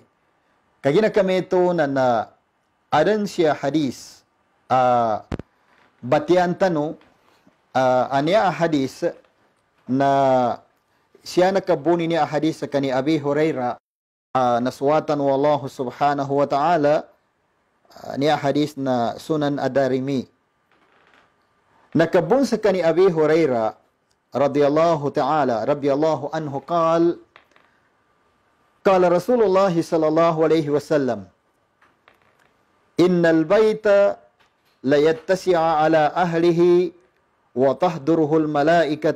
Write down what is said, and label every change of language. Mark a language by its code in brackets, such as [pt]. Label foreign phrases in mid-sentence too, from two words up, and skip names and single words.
[mrw] Kagina kami ito na adan siya hadis batian tanu aniya hadis na siya nakabuni niya hadis sa kani Abi Hurairah naswatan [ar] والله سبحانه وتعالى [mrw] niya hadis na Sunan Ad-Darimi. Nakabun sa kani Abi Hurairah [ar] رضي الله عنه قال قال رسول الله صلى الله عليه وسلم إن البيت ليتسع على أهله وتحضره الملائكة